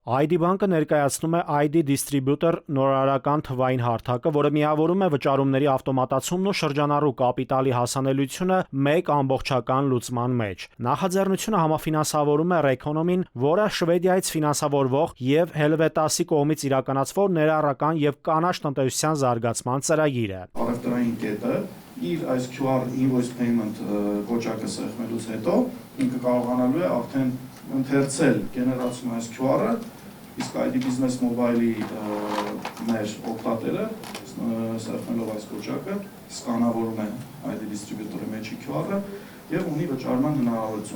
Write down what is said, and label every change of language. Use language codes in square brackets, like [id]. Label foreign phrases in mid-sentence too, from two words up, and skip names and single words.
[hy] ID բանկը ներկայացնում է ID Distributor նորարարական թվային հարթակը, որը միավորում է վճարումների ավտոմատացումն ու շրջանառու կապիտալի հասանելիությունը մեկ ամբողջական լուծման մեջ։ Նախաձեռնությունը համաֆինանսավորում է Reconomy-ն, որը Շվեդիայից ֆինանսավորվող եւ Helvetas-ի կողմից իրականացվող ներառական եւ կանաչ տնտեսության զարգացման ծրագիր է։ Առևտրային կետը իր այս [en] QR invoice payment [hy] կոճակը սեղմելուց հետո ինքը կարողանալու է արդեն ընթերցել գեներացում այս QR-ը, իսկ ID Business Mobile-ի մեր օգտատերը սեղմելով այս կոճակը սկանավորում է ID Distributor-ի մեջի QR-ը եւ ունի վճարման հնարավորություն։